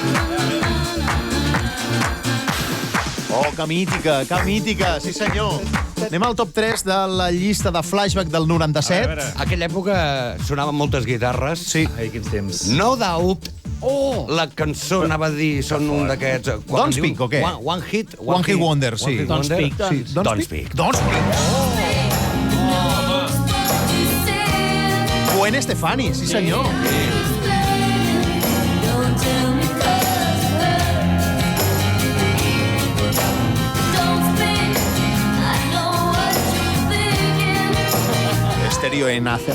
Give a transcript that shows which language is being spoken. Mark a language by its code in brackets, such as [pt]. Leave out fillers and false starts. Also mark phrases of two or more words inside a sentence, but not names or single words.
[ca] Oh, que mítica, sí senyor. Anem al top 3 de la llista de flashback del 97. A aquella època sonaven moltes guitarres. Sí. Ai, quins temps. No Doubt. La cançó, anava a dir, són un d'aquests... Don't Speak, o què? [en] One Hit Wonder, sí. [ca] Don't Speak, Sí, Don't Speak. Don't Speak. Gwen Stefani, sí senyor. Stereo en Acer.